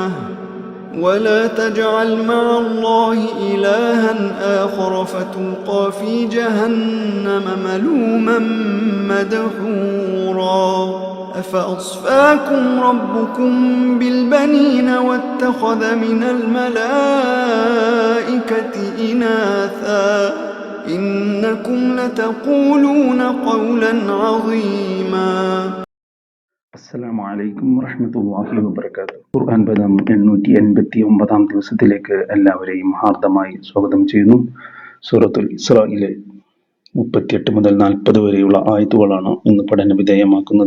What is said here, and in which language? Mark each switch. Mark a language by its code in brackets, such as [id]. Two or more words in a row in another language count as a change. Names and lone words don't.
[ar] ولا تجعل مع الله إلها آخر فتلقى في جهنم ملوما مدحورا. أفأصفاكم ربكم بالبنين واتخذ من الملائكة إناثا إنكم لتقولون قولا عظيما. السلام عليكم ورحمة الله وبركاته. [ml] ഖുർആൻ പദം 889 ദിവസത്തിലേക്ക് എല്ലാവരെയും ഹാർദമായി സ്വാഗതം ചെയ്യുന്നു. സൂറത്തുൽ ഇസ്രായിലെ 38 മുതൽ 40 വരെയുള്ള ആയത്തുകളാണ് ഇന്ന് പഠന വിധേയമാക്കുന്നത്.